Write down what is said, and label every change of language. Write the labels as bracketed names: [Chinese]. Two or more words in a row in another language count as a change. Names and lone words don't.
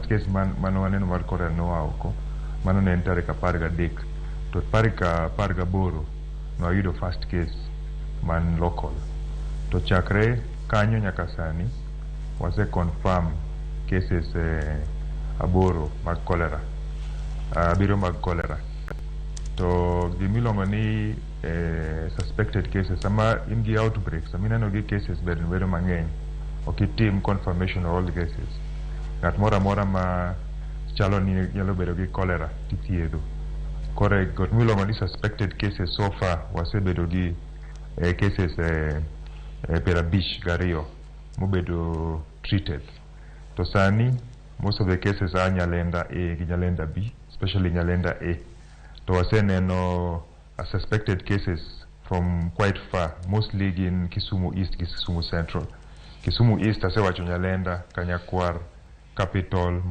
[Luo (Kenya and Tanzania)] case mano waneno mar cholera noa oko, mano ne en tarik 13 to tarik 18 no ayudo [English] first case [Luo (Kenya and Tanzania)] man local. To chakre kanyo nyaka sani wase [English] confirm cases [Luo (Kenya and Tanzania)] 8 mag cholera, 7 mag cholera. To gimilongo ni [English] suspected cases, [Luo (Kenya and Tanzania)] sama in gi outbreak, sama ineno gi cases bedo mang'eny, ok itim [English] confirmation of all the cases. [Luo (Kenya and Tanzania)] Ng'at moro amora ma chalo ni nyalo bedo gi cholera tithiedho. Kore got milongo ni [English] suspected cases so far [Luo (Kenya and Tanzania)] wasebedo gi cases 52 mobedo treated. To sani [English] most of the cases are Nyalenda A gi Nyalenda B, especially Nyalenda A. [Luo (Kenya and Tanzania)] To waseneno [English] suspected cases from quite far, mostly in Kisumu East, Kisumu Central. [Luo (Kenya and Tanzania)] Kisumu East asewacho Nyalenda, Kanyakwar, Capital,